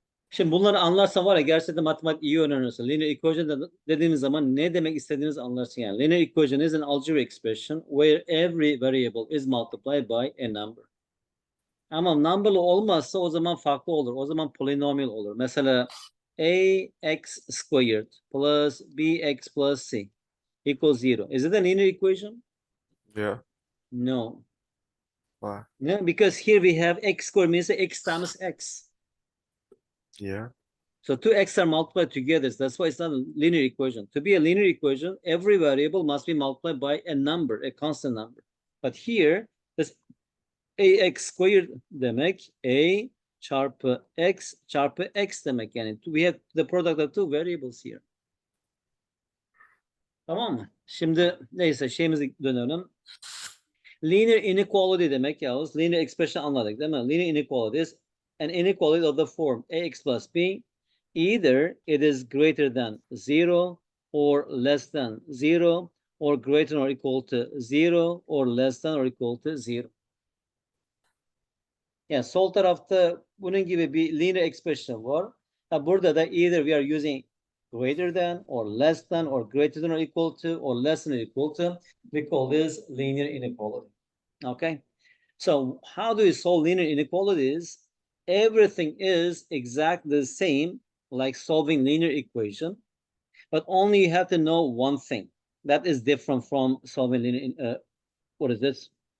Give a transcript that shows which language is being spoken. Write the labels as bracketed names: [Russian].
[Turkish] Şimdi bunları anlarsan var ya gerçekten matematik iyi öğrenirsin. Linear equation dediğimiz zaman ne demek istediğimizi anlarsın yani. [English] Linear equation is an algebraic expression where every variable is multiplied by a number. [Turkish] Ama number'lı olmazsa o zaman farklı olur. O zaman polinomial olur. [English] Mesela ax squared plus bx plus c equals 0. Is it a linear equation? Yeah. No. Y. No, because here we have x squared means x times x. Yeah. So two x are multiplied together. So that's why it's not a linear equation. To be a linear equation, every variable must be multiplied by a number, a constant number. But here, this ax squared [Turkish] demek a çarpı x demek yani. [English] We have the product of two variables here. [Turkish] Tamam mı? Şimdi neyse şeyimize dönelim. Linear inequality demek Yavuz. Linear expression anladık değil mi? [English] Linear inequality is an inequality of the form ax plus b. Either it is greater than 0 or less than 0 or greater or equal to 0 or less than or equal to 0. [Turkish] Yani sol tarafta bunun gibi bir linear expression var. Burada da [English] either we are using greater than or less than or greater than or equal to or less than or equal to. We call this linear inequality. Okay. So how do we solve linear inequalities? Everything is exactly the same like solving linear equation, but only you have to know one thing that is different from solving linear. What is this?